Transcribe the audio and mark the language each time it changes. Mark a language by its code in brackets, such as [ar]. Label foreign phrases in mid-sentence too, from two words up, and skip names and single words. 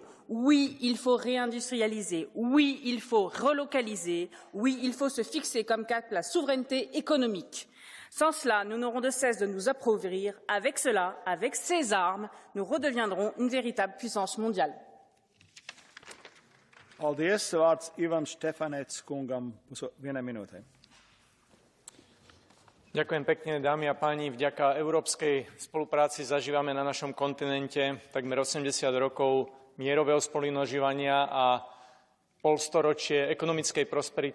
[fr] Oui, il faut réindustrialiser. Oui, il faut relocaliser. Oui, il faut se fixer comme cap la souveraineté économique. Sans cela, nous n'aurons de cesse de nous appauvrir. Avec cela, avec ces armes, nous redeviendrons une véritable puissance mondiale. [lv] Paldies. Vārds Ivan Štefanets kungam, 1 minūte. [sk] Ďakujem pekne, dámy a páni. Vďaka európskej spolupráci zažívame na našom kontinente takmer 80 rokov mierového spolunažívania a polstoročie ekonomickej prosperity.